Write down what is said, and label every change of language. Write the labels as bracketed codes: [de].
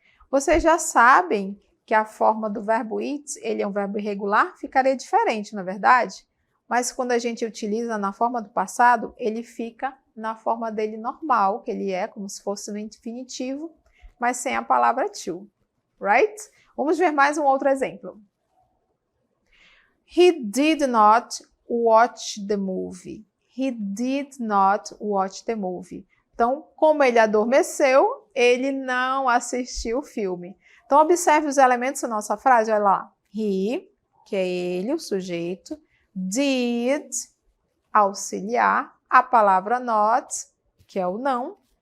[pt] Vocês já sabem que a forma do verbo eat, ele é um verbo irregular, ficaria diferente, não é verdade? Mas quando a gente utiliza na forma do passado, ele fica na forma dele normal, que ele é como se fosse no infinitivo, mas sem a palavra to, right? Vamos ver mais um outro exemplo. [en] He did not watch the movie. He did not watch the movie. [pt] Então, como ele adormeceu, ele não assistiu o filme. Então, observe os elementos da nossa frase, olha lá. He, que é ele, o sujeito. Did, auxiliar. A palavra not, que é o não.